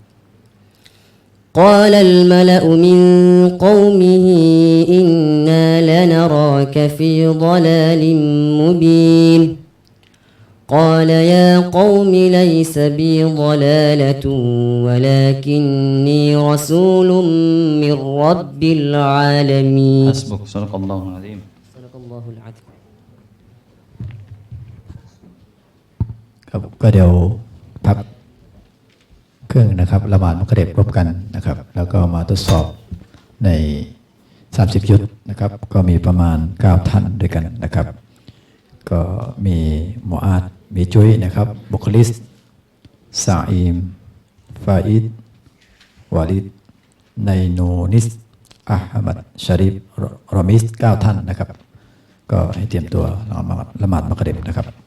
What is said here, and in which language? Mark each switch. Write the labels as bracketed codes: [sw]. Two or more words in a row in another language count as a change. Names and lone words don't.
[ar] قال الملأ من قومه إنا لنراك في ضلال مبين قال يا قوم ليس بي ضلالة ولكني رسول من رب العالمين. حسبك. صدق الله العظيم. صدق الله العظيم. [th] ครับก็เดี๋ยวพักเครื่องนะครับละหมาดมุกเร็บรบกันนะครับแล้วก็มาทดส อบใน30ยุทธนะครับก็มีประมาณ9ท่านด้วยกันนะครับก็มีมูอาดมีจุ้ยนะครับบุคลิสซาอิมฟาอิดวาลิดไนโนนิสอะฮัมัดชาริฟรอมิส9ท่านนะครับก็ให้เตรียมตัวละหมาดมุกเร็บนะครับ